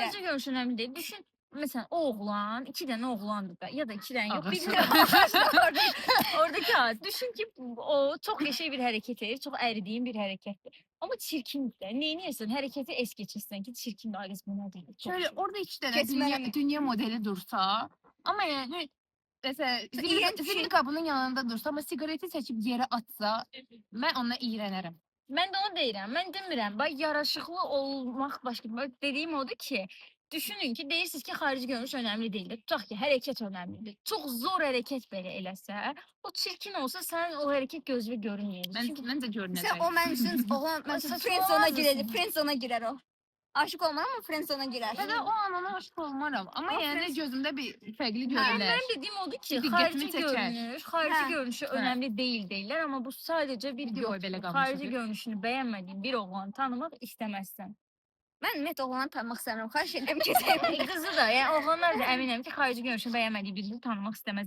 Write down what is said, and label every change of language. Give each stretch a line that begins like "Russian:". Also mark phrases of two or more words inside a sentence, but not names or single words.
Azerbaijani: xarici görünüş önəmli deyil. Düşün, məsələn, o oğlan, 2 dənə oğlandır da, ya da 2 dənə yox, Ağası. bilmirəm. Oradakı az. Düşün ki, o çox qəşəng bir hərəkət edir, çox əridiyin bir hərəkətdir. Amma çirkindir də. Neynirsən? Hərəkəti es keçirsən ki, çirkindir, ayrıca bu nədir? Çox
Turkish: Şöyle
Azerbaijani: şey.
Turkish: orada iki tane Kesmeli. dünya modeli dursa ama yani mesela İğrenç bir şey. zilin kapının yanında dursa ama sigareti seçip yere atsa ben onunla iğrenirim.
Azerbaijani: Mən də onu deyirəm. Mən demirəm. Bax yaraşıqlı olmaq başqa. Bax, dediyim odur ki, düşünün ki, deyirsiniz ki, xarici görünüş önəmli deyil. Tutaq ki, hərəkət önəmlidir. Çox zor hərəkət belə eləsə, o çirkin olsa sən o hərəkət gözünə görünməyəcək.
Turkish: Ben de görünəcək.
Azerbaijani: Sən o mənim üçün oğlan, Ay, məsələn,
Turkish: saçmalama
Azerbaijani: friendzone-a girər,
Turkish: mısın?
Azerbaijani: friendzone-a girər o. Aşıq olmam amma friendzone-a girər.
Turkish: Ben de o an ona aşık olmaram ama Ama yani friends- gözümde bir fərqli
Azerbaijani: Mənim görünər. dediyim odur ki, Diqqətimi xarici çəkər. görünüş, xarici Hə. görünüşü önəmli deyil deyirlər, amma bu sadəcə bir Bir oy belə yoxdur. qalmış Xarici idi. görünüşünü bəyənmədiyin bir oğlanı tanımaq istəməzsən. Mən ümumiyyətlə oğlanı tanımaq istəmirəm. Xahiş edirəm ki, sevməyim. Qızı da, yəni oğlanlar da əminəm ki, xarici görünüşünü bəyənmədiyi birini tanımaq istəməzlər.